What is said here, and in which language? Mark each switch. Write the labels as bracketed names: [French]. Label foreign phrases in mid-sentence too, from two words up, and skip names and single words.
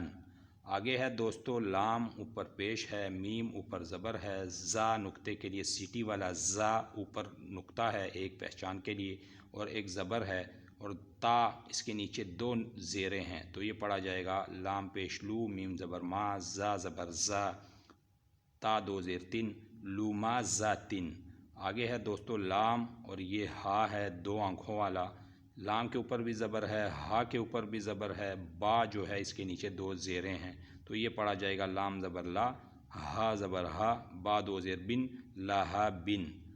[Urdu] آگے ہے دوستو لام اوپر پیش ہے، میم اوپر زبر ہے، زا نقطے کے لیے سیٹی والا زا، اوپر نقطہ ہے ایک پہچان کے لیے اور ایک زبر ہے اور تا اس کے نیچے دو زیریں ہیں، تو یہ پڑھا جائے گا لام پیش لو، میم زبر ما، زا زبر زا، تا دو زیر تن، لوما زا تن۔ آگے ہے دوستو لام اور یہ ہا ہے دو آنکھوں والا، لام کے اوپر بھی زبر ہے، ہا کے اوپر بھی زبر ہے، با جو ہے اس کے نیچے دو زیریں ہیں، تو یہ پڑھا جائے گا لام زبر لا، ہا زبر ہا، با دو زیر بن، لاہا بن۔